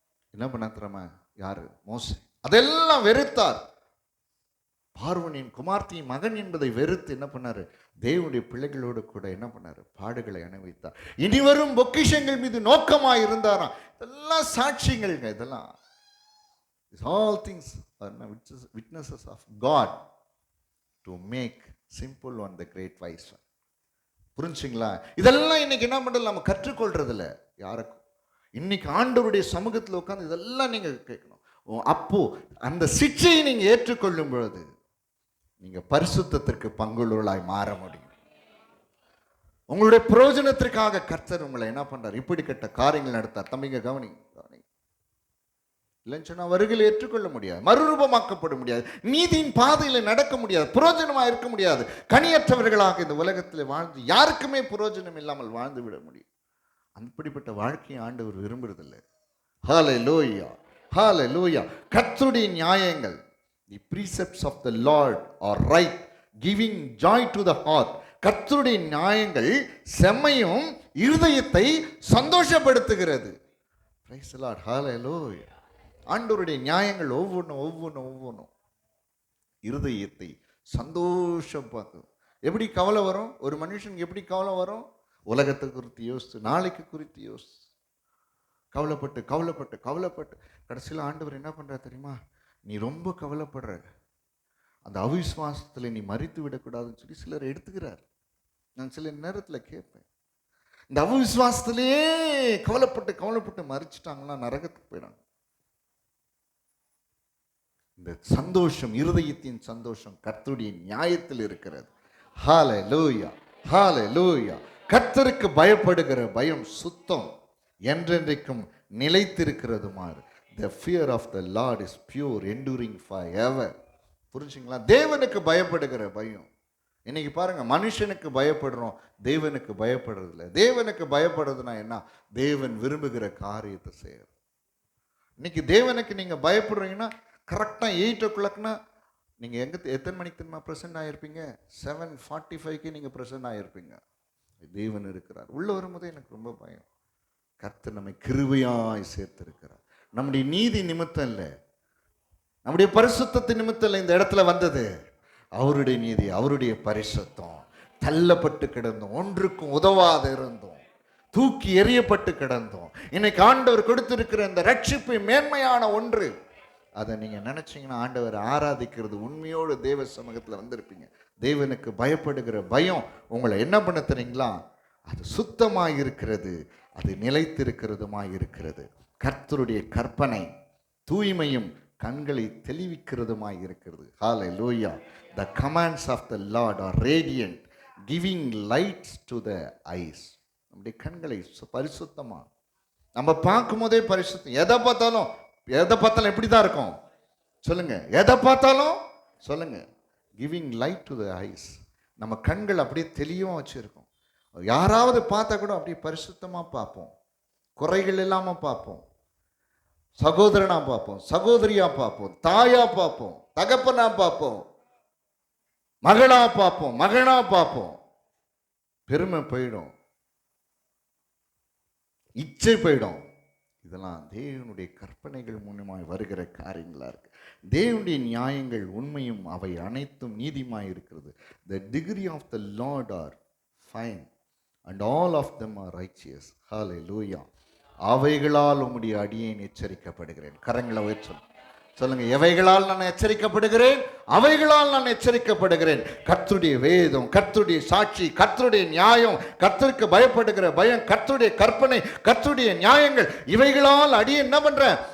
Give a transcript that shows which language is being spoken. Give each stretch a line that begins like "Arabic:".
Tamil: என்ன பண்ண தெரியுமா? யாரு? மோசே. அதெல்லாம் வெறுத்தார். பார்வனின் குமார்த்தியின் மகன் என்பதை வெறுத்து என்ன பண்ணாரு? தேவனுடைய பிள்ளைகளோடு கூட என்ன பண்ணாரு? பாடுகளை அனுபவித்தார். இனிவரும் பொக்கிஷங்கள் மீது நோக்கமாக இருந்தாராம். இதெல்லாம் சாட்சியங்கள்ங்க. இதெல்லாம்
English: all things are witnesses of God to make simple one the great wise one.
Tamil: புரிஞ்சுங்களா? இதெல்லாம் இன்னைக்கு என்ன பண்றது, நம்ம கற்றுக்கொள்றது இல்லை யாருக்கும். இன்னைக்கு ஆண்டவருடைய சமூகத்தில் உட்கார்ந்து இதெல்லாம் நீங்க கேட்கணும். அப்போ அந்த சிக்ஷையை நீங்க ஏற்றுக்கொள்ளும் பொழுது நீங்க பரிசுத்தத்திற்கு பங்குள்ளவர்களாய் மாற முடியும். உங்களுடைய பிரயோஜனத்திற்காக கர்த்தர் உங்களை என்ன பண்றார், இப்படிப்பட்ட காரியங்கள் நடத்தார். தம்பிங்க கவனி கவனி. இல்லைன்னு சொன்னா வருகையில் ஏற்றுக்கொள்ள முடியாது, மறுரூபமாக்கப்பட முடியாது, நீதியின் பாதையில நடக்க முடியாது, பிரயோஜனமா இருக்க முடியாது. கனியற்றவர்களாக இந்த உலகத்தில் வாழ்ந்து யாருக்குமே பிரயோஜனம் இல்லாமல் வாழ்ந்து விட முடியும். அப்படிப்பட்ட வாழ்க்கையை ஆண்டவர் விரும்புறதில்லை. ஹல்லேலூயா, ஹல்லேலூயா. கர்த்தருடைய நியாயங்கள்,
English: the precepts of the Lord are right, giving joy to the heart.
Tamil: கர்த்தருடைய நியாயங்கள் செம்மையும் இருதயத்தை சந்தோஷப்படுத்துகிறது.
English: Praise the Lord, hallelujah.
Tamil: ஆண்டவருடைய நியாயங்கள் ஒவ்வொன்றும் இருதயத்தை சந்தோஷம் பார்க்கும். எப்படி கவலை வரும் ஒரு மனுஷனுக்கு, எப்படி கவலை வரும்? உலகத்தை குறித்து யோசித்து, நாளைக்கு குறித்து யோசித்து, கவலைப்பட்டு கவலைப்பட்டு கவலைப்பட்டு கடைசியில் ஆண்டவர் என்ன பண்றார் தெரியுமா? நீ ரொம்ப கவலைப்படுற, அந்த அவிசுவாசத்தில் நீ மறித்து விடக்கூடாதுன்னு சொல்லி சிலர் எடுத்துக்கிறார். நான் சில நேரத்தில் கேட்பேன், இந்த அவிசுவாசத்திலே கவலைப்பட்டு கவலைப்பட்டு மறிச்சிட்டாங்கன்னா நரகத்துக்கு போயிடாங்க. இந்த சந்தோஷம், இருதயத்தின் சந்தோஷம் கர்த்தருடைய நியாயத்தில் இருக்கிறது. ஹல்லேலூயா, ஹல்லேலூயா. கர்த்தருக்கு பயப்படுகிற பயம் சுத்தம், என்றென்றைக்கும் நிலைத்திருக்கிறதுமாறு.
English: The fear of the Lord is pure, enduring forever.
Tamil: புரிஞ்சுங்களா? தேவனுக்கு பயப்படுகிற பயம். இன்னைக்கு பாருங்க, மனுஷனுக்கு பயப்படுறோம், தேவனுக்கு பயப்படுறது இல்லை. தேவனுக்கு பயப்படுறதுனா என்ன? தேவன் விரும்புகிற காரியத்தை செய்யறது. இன்னைக்கு தேவனுக்கு நீங்க பயப்படுறீங்கன்னா கரெக்டாக 8 o'clockனா நீங்கள் எத்தனை மணிக்கு தெரியுமா ப்ரெசென்ட் ஆகிருப்பீங்க? 7:45க்கு நீங்கள் ப்ரெசென்ட் ஆகிருப்பீங்க. தேவன் இருக்கிறார். உள்ள வரும்போது எனக்கு ரொம்ப பயம். கர்த்தர் நம்மை கிருபையாய் சேர்த்திருக்கிறார். நம்முடைய நீதி நிமித்தம் இல்லை, நம்முடைய பரிசுத்தத்தின் நிமித்தம் இல்லை இந்த இடத்துல வந்தது. அவருடைய நீதி, அவருடைய பரிசுத்தம். தள்ளப்பட்டு கிடந்தோம், ஒன்றுக்கும் உதவாத இருந்தோம், தூக்கி எறியப்பட்டு கிடந்தோம். இன்னைக்கு ஆண்டவர் கொடுத்திருக்கிற இந்த ரட்சிப்பு மேன்மையான ஒன்று. அதை நீங்கள் நினச்சிங்கன்னா ஆண்டவர் ஆராதிக்கிறது உண்மையோடு தேவ சமூகத்தில் வந்திருப்பீங்க. தேவனுக்கு பயப்படுகிற பயம் உங்களை என்ன பண்ண தெரியுங்களா? அது சுத்தமாக இருக்கிறது, அது நிலைத்திருக்கிறதுமாய் இருக்கிறது. கர்த்தருடைய கற்பனை தூய்மையும் கண்களை தெளிவிக்கிறதுமாய் இருக்கிறது. ஹல்லேலூயா.
English: The commands of the Lord are radiant, giving lights to the eyes.
Tamil: நம்முடைய கண்களை பரிசுத்தமா நம்ம பார்க்கும் போதே பரிசுத்தம். எதை பார்த்தாலும் எப்படி தான் இருக்கும் சொல்லுங்க? எதை பார்த்தாலும் சொல்லுங்க,
English: Giving light to the eyes.
Tamil: நம்ம கண்கள் அப்படியே தெளிவாக வச்சிருக்கோம். யாராவது பார்த்தா கூட அப்படியே பரிசுத்தமாக பார்ப்போம், குறைகள் இல்லாமல் பார்ப்போம், சகோதரனா பார்ப்போம், சகோதரியா பார்ப்போம், தாயா பார்ப்போம், தகப்பனா பார்ப்போம், மகளா பார்ப்போம், மகனா பார்ப்போம். பெருமை போயிடும், இச்சை போயிடும். இதெல்லாம் தேவனுடைய கற்பனைகள் மூலமாய் வருகிற காரியங்களா இருக்கு. தேவனுடைய நியாயங்கள் உண்மையும் அவை அனைத்தும் நீதிமாய் இருக்கிறது.
English: The degree of the Lord are fine and all of them are righteous. Hallelujah.
Tamil: அவைகளால் உம்முடைய அடியேன் எச்சரிக்கப்படுகிறேன். கரங்களை உயர்த்தும் சொல்லுங்க, எவைகளால் நான் எச்சரிக்கப்படுகிறேன்? அவைகளால் நான் எச்சரிக்கப்படுகிறேன். கர்த்தருடைய வேதம், கர்த்தருடைய சாட்சி, கர்த்தருடைய நியாயம், கர்த்தருக்கு பயப்படுகிற பயம், கர்த்தருடைய கற்பனை, கர்த்தருடைய நியாயங்கள், இவைகளால் அடியே என்ன பண்றேன்?